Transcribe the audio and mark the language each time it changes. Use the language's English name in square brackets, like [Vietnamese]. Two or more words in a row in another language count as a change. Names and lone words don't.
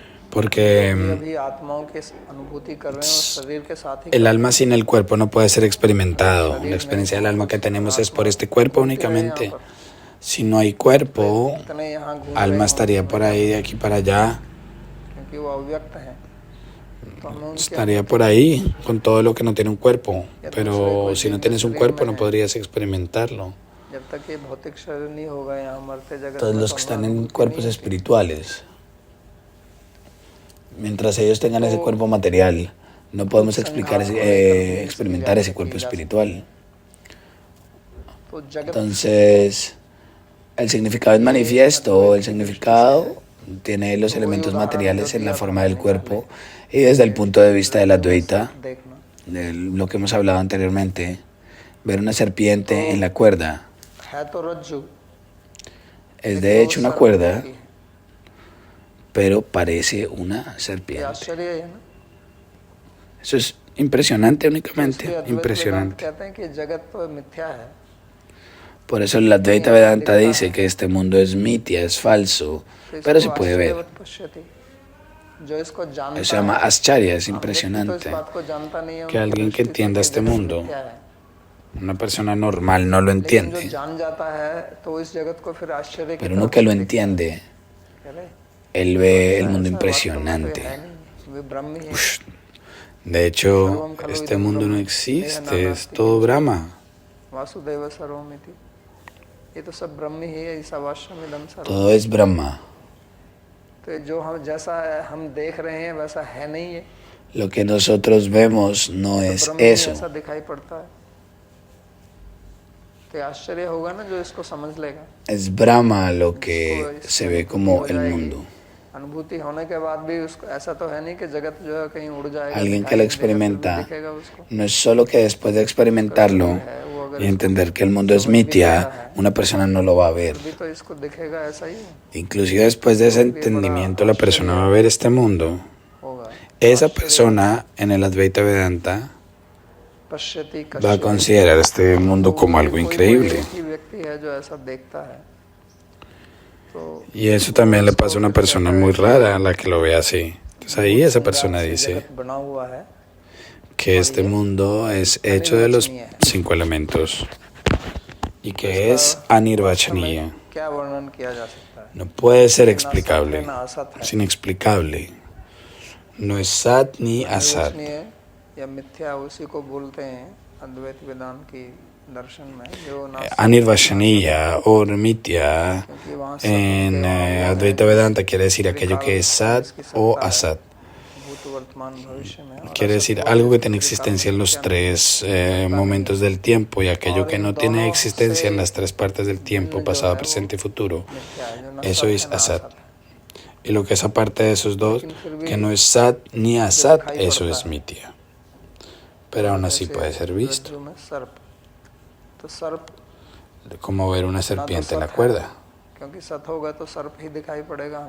[Spanish] porque [Hindi] अभी आत्माओं की अनुभूति कर रहे हैं और शरीर के साथ ही [Spanish] el alma sin el cuerpo no puede ser experimentado. La experiencia del alma que tenemos es por este cuerpo únicamente. Si no hay cuerpo, [Hindi] कितने यहाँ घूम रहे [Spanish] alma [Hindi] हैं [Spanish] estaría por ahí, de aquí para allá, [Hindi] क्योंकि वो अव्यक्त है तो हमें उनके [Spanish] estaría por ahí con todo lo que no tiene un cuerpo. Pero si no tienes un cuerpo no podrías experimentarlo. [Hindi] जब तक ये भौतिक शरीर नहीं होगा यहाँ मरते जगत [Spanish] Todos [Hindi] में [Spanish] los [Hindi] तो [Spanish] que [Hindi] हमें [Spanish] están en [Hindi] अनुभूति [Spanish] cuerpos [Hindi] नहीं होती। [Spanish] espirituales, mientras ellos tengan ese cuerpo material, no podemos experimentar ese cuerpo espiritual. [Hindi] तो जगत [Spanish] Entonces, el significado es manifiesto, el significado tiene los elementos materiales en la forma del cuerpo y desde el punto de vista de la Advaita, [Hindi] देखना [Spanish] de lo que hemos hablado anteriormente, ver una serpiente en la cuerda [Hindi] है तो रज्जु [Spanish] es de hecho una cuerda, pero parece una [Hindi] ये [Spanish] serpiente. [Hindi] आश्चर्य है ना। [Spanish] Eso es impresionante [Hindi] इसलिए [Spanish] únicamente, [Hindi] अद्वैत वेदांत [Spanish] impresionante. [Hindi] कहते हैं कि जगत तो मिथ्या है [Spanish] Por eso el Advaita Vedanta dice que este mundo es mitia, es falso, [Hindi] तो [Spanish] pero [Hindi] इसको [Spanish] se puede ver. [Sanskrit] आश्चर्यवत पश्यति। [Hindi] जो इसको जानता [Spanish] Eso se llama [Hindi] है, [Spanish] Ascharya, es [Hindi] व्यक्ति तो इस [Spanish] impresionante. [Hindi] बात को जानता नहीं है, [Spanish] Que [Hindi] उनकी [Spanish] alguien que [Hindi] दृष्टि से [Spanish] entienda [Hindi] कि [Spanish] este [Hindi] जगत [Spanish] mundo, [Hindi] मिथ्या है। [Spanish] una persona normal no lo [Hindi] लेकिन जो [Spanish] entiende, [Hindi] जान जाता है तो इस जगत को फिर आश्चर्य की [Spanish] pero uno [Hindi] तरफ [Spanish] que lo [Hindi] से देखता [Spanish] entiende, [Hindi] है। कह रहे, [Spanish] él ve el [Hindi] ऐसा [Spanish] mundo [Hindi] वास्तव में तो [Spanish] impresionante. [Hindi] है नहीं, वे ब्रह्म ही है। Ush. [Spanish] De hecho, este mundo no existe, es todo Brahma. [Sanskrit] वासुदेव सर्वमिति, [Hindi] ये तो सब ब्रह्म ही है, [Sanskrit] ईशावास्यमिदं सर्वम्। [Spanish] Todo es Brahma. [Hindi] तो जो हम जैसा हम देख रहे हैं वैसा है नहीं है, [Spanish] Lo que nosotros vemos no es [Hindi] ब्रह्म ही [Spanish] eso. [Hindi] ऐसा दिखाई पड़ता है। तो ये आश्चर्य होगा ना जो इसको समझ लेगा। [Spanish] Es Brahma lo que se ve como el mundo. [Hindi] अनुभूति होने के बाद भी उसको ऐसा तो है नहीं कि जगत जो है कहीं उड़ जाएगा, [Spanish] Alguien que [Hindi] दिखाई [Spanish] lo [Hindi] नहीं देगा, [Spanish] experimenta, [Hindi] फिर भी दिखेगा उसको। [Spanish] no es solo que después de experimentarlo y entender que el mundo es mitia, una persona no lo va a ver. [Hindi] फिर भी तो इसको दिखेगा ऐसा ही [Spanish] Inclusive después de ese entendimiento, la persona va a ver este mundo. [Hindi] होगा। [Spanish] Esa persona en el Advaita Vedanta [Hindi] पश्यति [Spanish] va a considerar este mundo como algo increíble. [Hindi] कोई व्यक्ति है जो ऐसा देखता है तो [Spanish] Y eso también le pasa a una persona muy rara a la que lo ve así. Entonces ahí esa persona dice [Hindi] जगत बना हुआ है [Spanish] que este mundo es hecho de los 5 elementos y que es anirvachaniya. [Hindi] क्या वर्णन किया जा सकता है। [Spanish] No puede ser explicable, es inexplicable. No es sat ni asat. [Hindi] विश्वसनीय या मिथ्या उसी को बोलते हैं अद्वैत वेदांत की दर्शन में, जो ना [Spanish] Anirvachaniya o mitya [Hindi] क्योंकि वहाँ [Spanish] en Advaita Vedanta quiere decir aquello que es sat o asat. [Hindi] भूत वर्तमान भविष्य में, और [Spanish] Quiere decir algo que tiene existencia en los 3 momentos del tiempo y aquello que no tiene existencia en las 3 partes del tiempo, pasado, presente y futuro. [Hindi] मिथ्या है, जो ना [Spanish] Eso [Hindi] सत्य [Spanish] es [Hindi] ना [Spanish] asat. [Hindi] असत है। [Spanish] Y lo que es aparte de esos dos, que no es sat ni asat, eso es mitya. Pero aún así puede ser visto, [Hindi] रज्जु में सर्प, तो सर्प [Spanish] como ver una serpiente en la cuerda. [Hindi] क्योंकि सत होगा तो सर्प ही दिखाई पड़ेगा हमें।